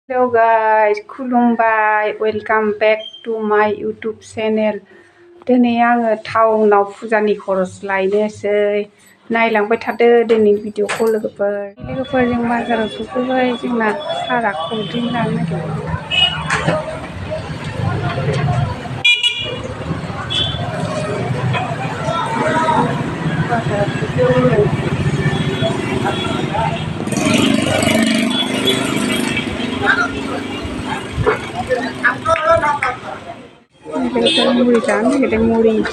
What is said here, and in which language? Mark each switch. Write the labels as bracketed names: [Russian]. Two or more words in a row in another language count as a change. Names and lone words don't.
[English] Hello guys, खुलुमबाय, welcome back to my YouTube channel. [Bodo] दिनै आङो टाउनाव फुजानि खरस लायनोसै नायलांबाय थादो दिनैनि भिडिअखौ लोगोफोर जों बाजाराव सफैबाय जोंना सारा कल्ड्रिंक लानो नागिरबाय बाजाराव सफैबाय मुड़ी जान नागिरदों मुड़ी